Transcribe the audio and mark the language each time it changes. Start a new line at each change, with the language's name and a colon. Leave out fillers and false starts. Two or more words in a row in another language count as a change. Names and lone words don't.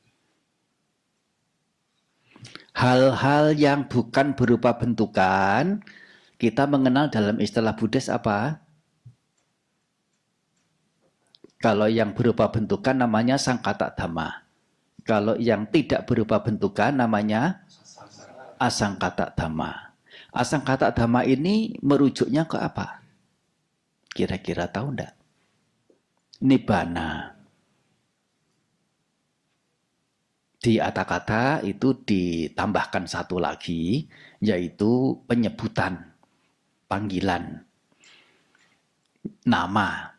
Indonesian: Hal-hal yang bukan berupa bentukan kita mengenal dalam istilah Buddhis apa? Kalau yang berupa bentukan namanya
Pali: sangkata dhamma.
Indonesian: Kalau yang tidak berupa bentukan namanya
Pali: asangkata dhamma. Asangkata dhamma
Indonesian: ini merujuknya ke apa? Kira-kira tahu enggak? Nibbana. Di kata-kata itu ditambahkan satu lagi, yaitu penyebutan, panggilan, nama.